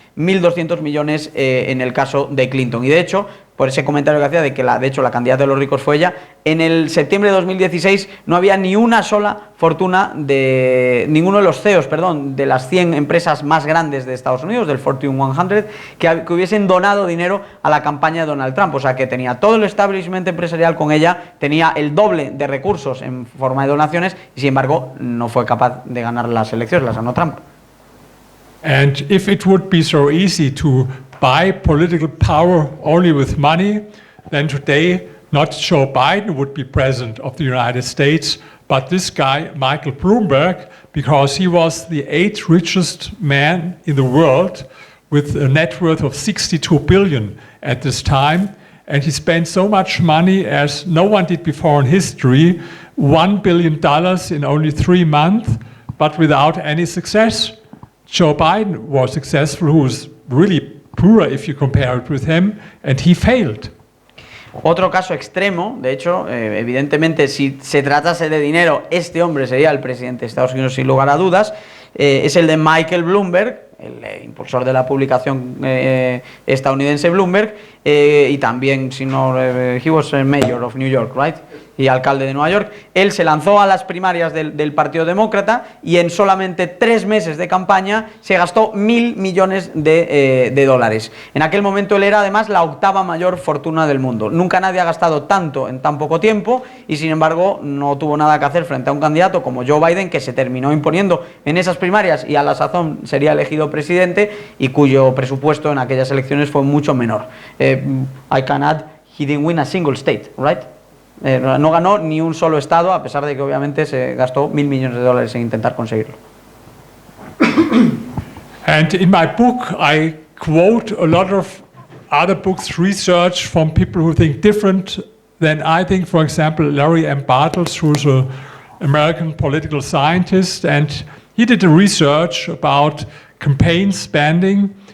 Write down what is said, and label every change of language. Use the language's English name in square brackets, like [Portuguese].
[Spanish] 1.200 millones en el caso de Clinton. Y de hecho, por ese comentario que hacía de que de hecho la candidata de los ricos fue ella, en el septiembre de 2016 no había ni una sola fortuna de ninguno de los CEOs, de las 100 empresas más grandes de Estados Unidos, del Fortune 100, que hubiesen donado dinero a la campaña de Donald Trump. O sea, que tenía todo el establishment empresarial con ella, tenía el doble de recursos en forma de donaciones y sin embargo no fue capaz de ganar las elecciones, las ganó Trump. [English] And if it would be so easy to buy political power only with money, then today not Joe Biden would be president of the United States, but this guy, Michael Bloomberg, because he was the 8th richest man in the world with a net worth of 62 billion at this time. And he spent so much money as no one did before in history, $1 billion in only 3 months, but without any success. Joe Biden was successful, who was really poor if you compare it with him, and he failed. [Spanish] Otro caso extremo, de hecho, evidentemente si se tratase de dinero, este hombre sería el presidente de Estados Unidos sin lugar a dudas, es el de Michael Bloomberg, el impulsor de la publicación estadounidense Bloomberg, y también, si no, [English] he was mayor of New York, right? [Spanish] Y alcalde de Nueva York. Él se lanzó a las primarias del Partido Demócrata y en solamente 3 meses de campaña se gastó 1.000 millones de dólares. En aquel momento él era además la 8ª mayor fortuna del mundo. Nunca nadie ha gastado tanto en tan poco tiempo y sin embargo no tuvo nada que hacer frente a un candidato como Joe Biden, que se terminó imponiendo en esas primarias y a la sazón sería elegido presidente y cuyo presupuesto en aquellas elecciones fue mucho menor. [English] I can add, he didn't win a single state, right? [Spanish] No ganó ni un solo estado, a pesar de que obviamente se gastó 1.000 millones de dólares en intentar conseguirlo. [English] And in my book, I quote a lot of other books, research from people who think different than I think. For example, Larry M. Bartels, who's an American political scientist, and he did a research about campaign spending.